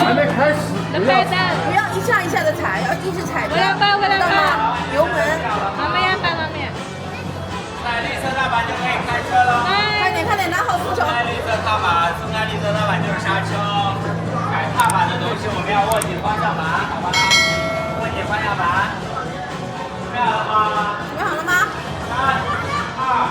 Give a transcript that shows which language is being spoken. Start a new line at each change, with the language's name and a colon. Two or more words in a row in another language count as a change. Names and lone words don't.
English: The pedal.
Chinese: 不要一下一下的踩，要一直踩着，
Filipino: Wala pa, wala
Chinese: 知道
Filipino: pa.
Chinese: 吗？油门，
Filipino: Mamaya pa, mamaya.
Chinese: 在绿色踏板就可以开车了。快 Hi. 点快点，拿好扶手。在绿色踏板，松开绿色踏板就是刹车。改踏板的东西我们要握紧方向盘，好吧？握紧方向盘。准备好了吗？准备好了吗？ 3、2、